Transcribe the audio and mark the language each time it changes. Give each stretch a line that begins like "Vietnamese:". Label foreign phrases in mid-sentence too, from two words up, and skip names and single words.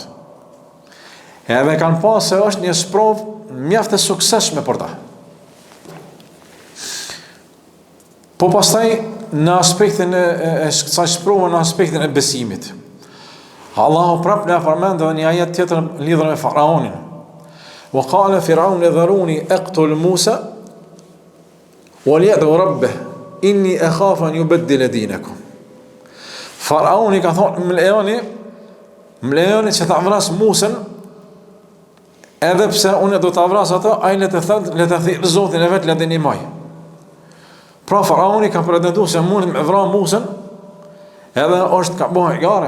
Albanian: Edhe kanë pasë se është një sprov mjaft e suksesshme për ta. Po pastaj në aspektin e kësaj sprove në aspektin e besimit. Allahu prap na përmend edhe një ajet tjetër lidhur me faraonin.
Arabic: وقال فرعون ذروني أقتل موسى وليدع ربه إني أخاف أن يبدل دينكم.
Albanian: Faraoni ka thonë, më lejoni që ta vras Musën, edhe pse unë do ta vras ato, ai le të thirrë Zotin e vet le të ndihmoj. Pra faraoni ka pretenduar se mund me vrar Musën, edhe është ka bëhe gare.